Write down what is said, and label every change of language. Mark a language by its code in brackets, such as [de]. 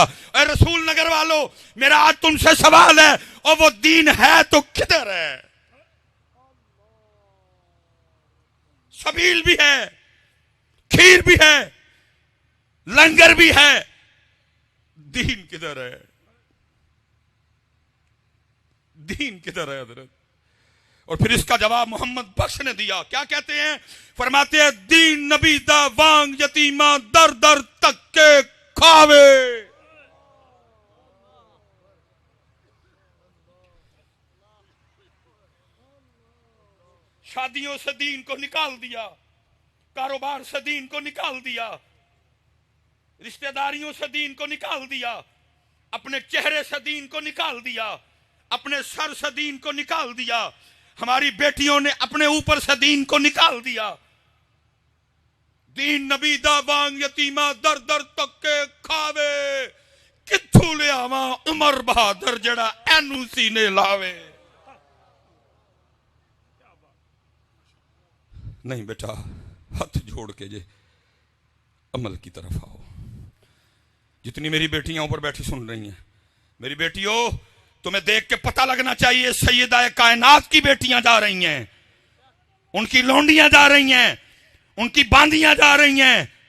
[ur] اے رسول نگر والو, میرا آج تم سے سوال ہے, اور وہ دین ہے تو کدھر ہے؟ سبیل بھی ہے, کھیر بھی ہے, لنگر بھی ہے, دین کدھر ہے؟ دین کدھر ہے حضرت؟ اور پھر اس کا جواب محمد بخش نے دیا. کیا کہتے ہیں؟ فرماتے ہیں [pa] دین نبی دا وانگ یتیمہ در در تک کے کھاوے. [ur] شادیوں سے دین کو نکال دیا, کاروبار سے دین کو نکال دیا, رشتہ داریوں سے دین کو نکال دیا, اپنے چہرے سے دین کو نکال دیا, اپنے سر سے دین کو نکال دیا. ہماری بیٹیوں نے اپنے اوپر سے دین کو نکال دیا. [pa] دین نبی دا وانگ یتیمہ در در تک کے کھاوے, کتھو لے آواں عمر بہادر جڑا اینو سینے لاوے. [ur] نہیں بیٹا, ہاتھ جوڑ کے جے عمل کی طرف آؤ. جتنی میری بیٹیاں اوپر بیٹھی سن رہی ہیں, میری بیٹیوں تمہیں دیکھ کے پتہ لگنا چاہیے سیدہ کائنات کی بیٹیاں جا رہی ہیں, ان کی لونڈیاں جا رہی ہیں, ان کی باندیاں جا رہی ہیں.